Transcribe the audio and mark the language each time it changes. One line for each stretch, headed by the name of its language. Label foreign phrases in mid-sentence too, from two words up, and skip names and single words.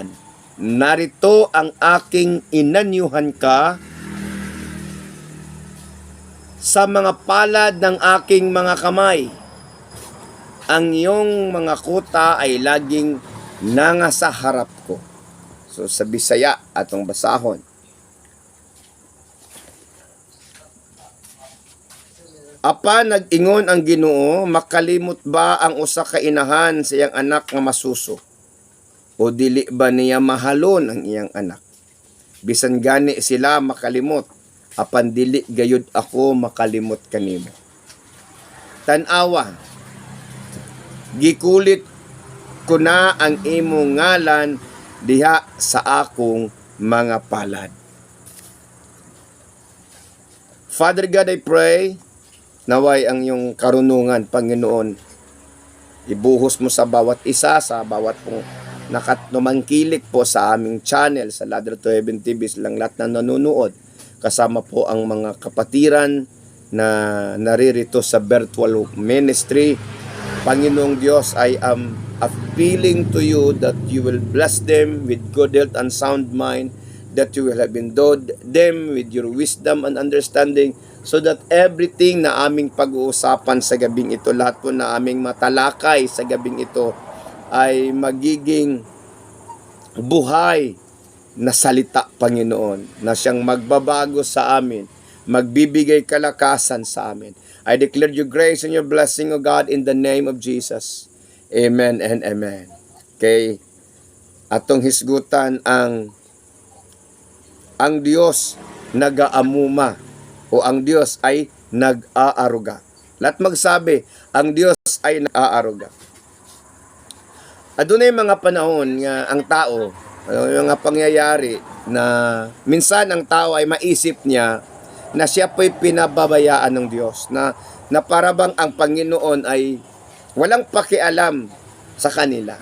Filipino: Narito ang aking inanyuhan ka sa mga palad ng aking mga kamay. Ang iyong mga kuta ay laging nangasa harap ko.
Cebuano: So sa Bisaya atong basahon. Apa nag-ingon ang Ginoo, makalimot ba ang usa ka inahan sa iyang anak nga masuso? O dili ba niya mahalon ang iyang anak? Bisan gani sila makalimot, apan dili gayud ako makalimot kanimo. Tan-awa, gikulit ko na ang imo ngalan diha sa akong mga palad.
English: Father God, I pray,
Filipino: naway ang iyong karunungan, Panginoon, ibuhos mo sa bawat isa, sa bawat pong numangkilik po sa aming channel, sa Ladder to Heaven TV, silang lahat na nanonood, kasama po ang mga kapatiran na naririto sa
English: virtual ministry.
Filipino: Panginoong Diyos,
English: I am appealing to you that you will bless them with good health and sound mind, that you will have endowed them with your wisdom and understanding, so that everything
Filipino: na aming pag-uusapan sa gabing ito, lahat po na aming matalakay sa gabing ito, ay magiging buhay na salita, Panginoon, na siyang magbabago sa amin, magbibigay kalakasan sa amin.
English: I declare your grace and your blessing, O God, in the name of Jesus. Amen and amen. Okay.
Cebuano: Atong hisgutan ang Diyos nagaamuma o
Filipino: ang Diyos ay nag-aaruga. Lahat magsabi, ang Diyos ay nag-aaruga. Adunay mga panahon nga ang tao, mga pangyayari na minsan ang tao ay maisip niya na siya po'y pinababayaan ng Diyos, na parabang ang Panginoon ay walang pakialam sa kanila.